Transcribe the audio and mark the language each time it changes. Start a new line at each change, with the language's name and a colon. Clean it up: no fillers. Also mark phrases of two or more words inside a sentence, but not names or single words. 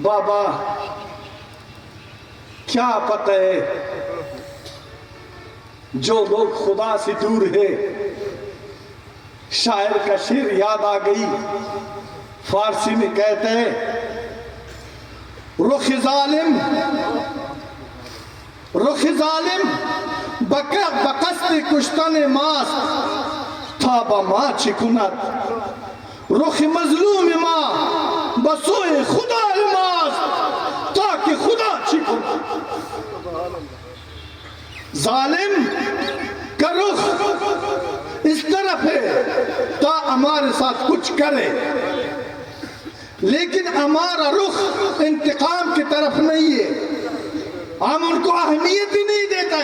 Urdu: بابا کیا پتہ ہے جو لوگ خدا سے دور ہے. شاعر کا شعر یاد آ گئی، فارسی میں کہتے ہیں
Persian: رخ ظالم بقصد کشتن ماست تا با ما چی کند، رخ مظلوم ما بسوء خدا ماست تاکہ خدا چی کند.
Urdu: ظالم کا رخ اس طرف ہے تا ہمارے ساتھ کچھ کرے، لیکن ہمارا رخ انتقام کی طرف نہیں ہے، ہم ان کو اہمیت ہی نہیں دیتے.